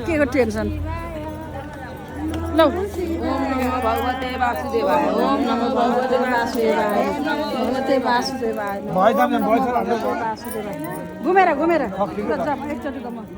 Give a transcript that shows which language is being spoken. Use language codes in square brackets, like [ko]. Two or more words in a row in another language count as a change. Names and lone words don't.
[ne] के को टेन्सन लौ [sa] ओम नमो भगवते वासुदेवाय ओम नमो भगवते वासुदेवाय भगवते वासुदेवाय [ne] घुमेर घुमेर एकचोटि त म